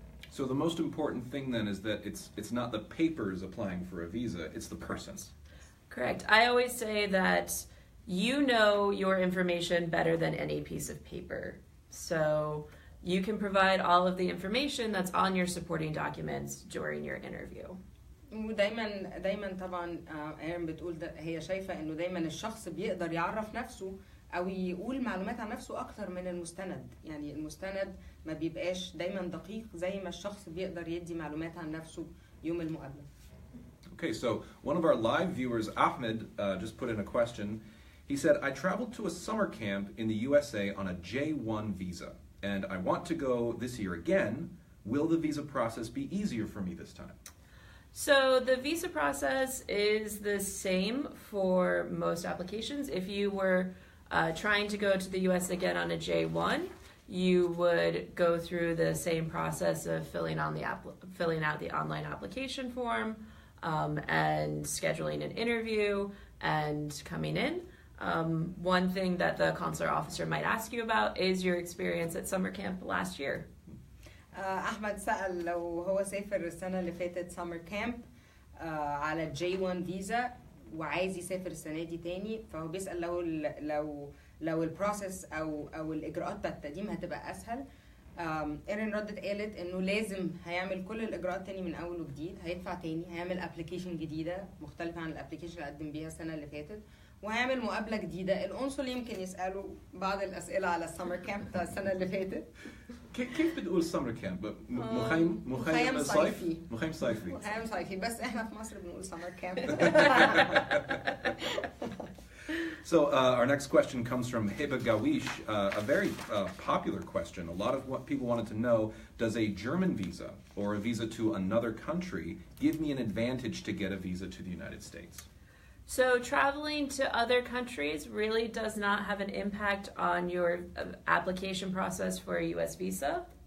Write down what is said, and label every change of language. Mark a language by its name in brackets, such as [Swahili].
[English] So the most important thing then is that it's not the papers applying for a visa, it's the person. Correct. I always say that you know your information better than any piece of paper. So you can provide all of the information that's on your supporting documents during your interview. [Arabic] ودايما طبعا ايرين بتقول هي شايفة انه دايما الشخص بيقدر يعرف نفسه او يقول معلومات عن نفسه اكتر من المستند. يعني المستند ما بيبقاش دايما دقيق زي ما الشخص بيقدر يدي معلومات عن نفسه يوم المقابلة. [English] Okay, so one of our live viewers, Ahmed, just put in a question. He said, I traveled to a summer camp in the USA on a J1 visa, and I want to go this year again. Will the visa process be easier for me this time? So the visa process is the same for most applications. If you were trying to go to the US again on a J1, you would go through the same process of filling out the online application form and scheduling an interview and coming in. One thing that the consular officer might ask you about is your experience at summer camp last year. [Arabic] أحمد سأل لو هو سافر السنة اللي فاتت سمر كامب على J1 فيزا وعايز يسافر السنة دي تاني، فهو بيسأل لو البروسيس أو الإجراءات بتاعت التقديم هتبقى أسهل. إيرين ردت قالت إنه لازم هيعمل كل الإجراءات تاني من أول وجديد، هيدفع تاني، هيعمل أبليكيشن جديدة مختلفة عن الأبليكيشن اللي قدم بيها السنة اللي فاتت، وهيعمل مقابلة جديدة. القنصل يمكن يسأله بعض الأسئلة على السمر كامب بتاع السنة اللي فاتت. كيف بتقول سمر كامب؟ مخيم صيفي؟ مخيم صيفي. مخيم صيفي، بس احنا في مصر بنقول سمر كامب. [English] So our next question comes from Heba Gawish, a very popular question. A lot of what people wanted to know, does a German visa or a visa to another country give me an advantage to get a visa to the United States? So traveling to other countries really does not have an impact on your application process for a US visa.